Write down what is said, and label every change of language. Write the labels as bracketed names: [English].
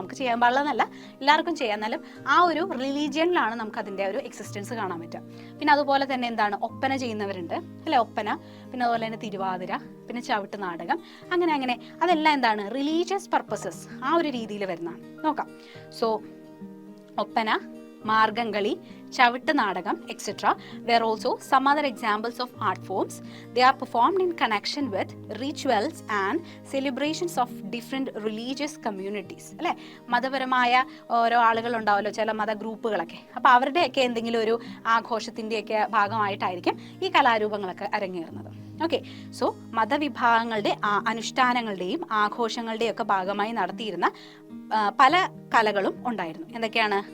[Malayalam] നമുക്ക് ചെയ്യാൻ പാടില്ലെന്നല്ല, എല്ലാവർക്കും ചെയ്യാം, എന്നാലും ആ ഒരു റിലീജിയനിലാണ് നമുക്ക് അതിൻ്റെ ഒരു എക്സിസ്റ്റൻസ് കാണാൻ പറ്റുക. പിന്നെ അതുപോലെ തന്നെ എന്താണ്, ഒപ്പന ചെയ്യുന്നവരുണ്ട് അല്ലെ, ഒപ്പന, പിന്നെ അതുപോലെ തന്നെ തിരുവാതിര, പിന്നെ ചവിട്ട് നാടകം, അങ്ങനെ അതെല്ലാം എന്താണ് റിലീജിയസ് പർപ്പസസ് ആ ഒരു രീതിയിൽ വരുന്നതാണ്. നോക്കാം. [English] So Oppana, Margamkali, Chavittu Nadakam etcetera there are also some other examples of art forms. They are performed in connection with rituals and celebrations of different religious communities അല്ലേ. [Malayalam] മതപരമായ ഓരോ ആളുകൾ ഉണ്ടാവുമല്ലോ, ചില മത ഗ്രൂപ്പുകളൊക്കെ, അപ്പോൾ അവരുടെയൊക്കെ എന്തെങ്കിലും ഒരു ആഘോഷത്തിൻ്റെയൊക്കെ ഭാഗമായിട്ടായിരിക്കും ഈ കലാരൂപങ്ങളൊക്കെ അരങ്ങേറുന്നത്. ഓക്കെ, സോ മതവിഭാഗങ്ങളുടെ അനുഷ്ഠാനങ്ങളുടെയും ആഘോഷങ്ങളുടെയും ഒക്കെ ഭാഗമായി നടത്തിയിരുന്ന പല കലകളും ഉണ്ടായിരുന്നു. എന്തൊക്കെയാണ്?